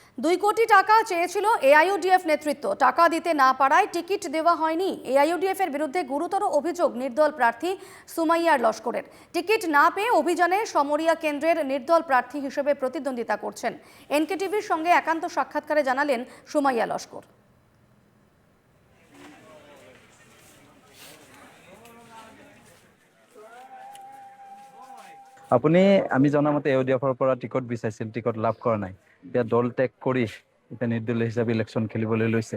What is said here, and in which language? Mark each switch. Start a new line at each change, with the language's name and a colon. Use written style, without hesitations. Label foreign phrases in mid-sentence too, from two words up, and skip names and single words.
Bangla: 2 কোটি টাকা চেয়েছিল এআইইউডিএফ নেতৃত্ব। টাকা দিতে না পারায় টিকিট দেওয়া হয়নি। এআইইউডিএফ এর বিরুদ্ধে গুরুতর অভিযোগ নির্দল প্রার্থী সুমাইয়ার লস্করের। টিকিট না পেয়ে অভিযানে সমরিয়া কেন্দ্রের নির্দল প্রার্থী হিসেবে প্রতিদ্বন্দ্বিতা করছেন। এনকেটিভির সঙ্গে একান্ত সাক্ষাৎকারে জানালেন সুমাইয়া লস্কর।
Assamese: আপুনি আমি জনামতে ইউডিএফৰ পৰা টিকট বিচাৰিছিল, টিকট লাভ কৰা নাই। এতিয়া দল ত্যাগ কৰি এতিয়া নিৰ্দলীয় হিচাপে ইলেকশ্যন খেলিবলৈ লৈছে।